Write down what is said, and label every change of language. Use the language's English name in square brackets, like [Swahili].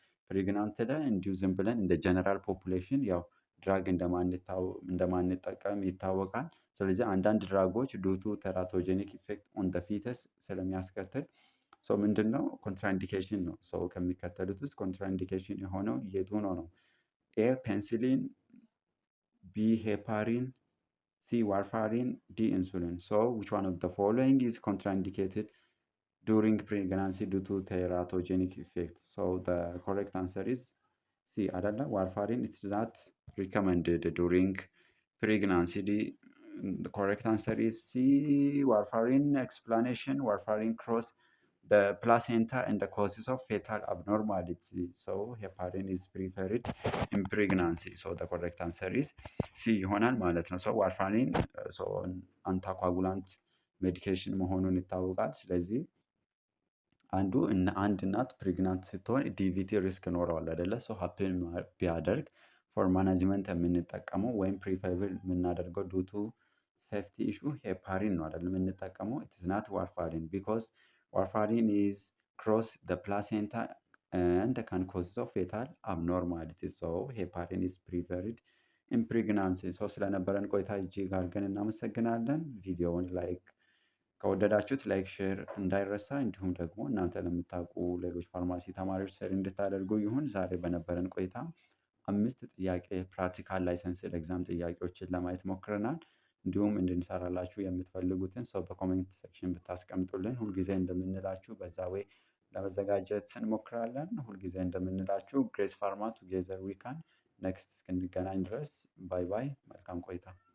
[Amharic] ፕሬግናንት ላይ እንዲሁ ዝም ብለን እንደ ጀነራል ፖፑሌሽን ያው ድራግ እንደማንጠቀም ይታወቃል። ስለዚህ አንዳንድ ድራጎች [English] ዱቱ ቴራቶጀኒክ ኢፌክት ኦን ደ ፊተስ [Amharic] ስለሚያስከትል ምንድነው ኮንትራኢንዲኬሽን ነው። ከሚከተሉት ውስጥ ኮንትራኢንዲኬሽን የሆነው የቱ ነው? [English] ኤ ፔንሲሊን፣ ቢ ሄፓሪን፣ ሲ ዋርፋሪን፣ ዲ ኢንሱሊን። which one of the following is contraindicated during pregnancy due to teratogenic effect? The correct answer is C [Amharic] አይደለ? [English] ዋርፋሪን it's not recommended during pregnancy. The correct answer is C warfarin. Explanation: warfarin cross the placenta and the causes of fetal abnormality. So heparin is preferred in pregnancy. So the correct answer is C [Amharic] ይሆናል ማለት ነው። So warfarin so አንታኳጉላንት ሜዲኬሽን መሆኑን ይታወቃል። ስለዚህ አንድ እናት ፕሬግናንት ስትሆን ዲቪቲ ሪስክ ኖረዋል አይደለ? ሶ ሀፕን ቢያደርግ ፎር ማናጅመንት የምንጠቀመው ወይም ፕሪፈብል የምናደርገው ዱቱ ሴፍቲ ኢሹ ሄፓሪን ነው አይደለም የምንጠቀመው። [English] ኢትስ ናት ዋርፋሪን ቢኮዝ ዋርፋሪን ኢዝ ክሮስ ደ ፕላሴንታ and can cause of fetal abnormality. So heparin is preferred in pregnancy. [Amharic] So ስለነበረን ቆይታ እጅግ አድርገን እናመሰግናለን። ቪዲዮውን ላይክ ከወደዳችሁት ላይክ ሼር እንዳይረሳ፣ እንዲሁም ደግሞ እናንተ ለምታውቁ ሌሎች ፋርማሲ ተማሪዎች ሼር እንድታደርጉ ይሁን። ዛሬ በነበረን ቆይታ 5 ጥያቄ ፕራክቲካል ላይሰንስድ ኤግዛም ጥያቄዎችን ለማየት ሞክረናል። እንዲሁም እንድንሰራላችሁ የምትፈልጉትን ሰው በኮሜንት ሴክሽን ብታስቀምጡልን ሁልጊዜ እንደምንላችሁ በዛ ወይ ለመዘጋጀት እንሞክራለን። ሁልጊዜ እንደምንላችሁ [English] ግሬስ ፋርማ ቱጌዘር ዊ ካን። [Amharic] ኔክስት እስክንገናኝ ድረስ ባይ ባይ። መልካም ቆይታ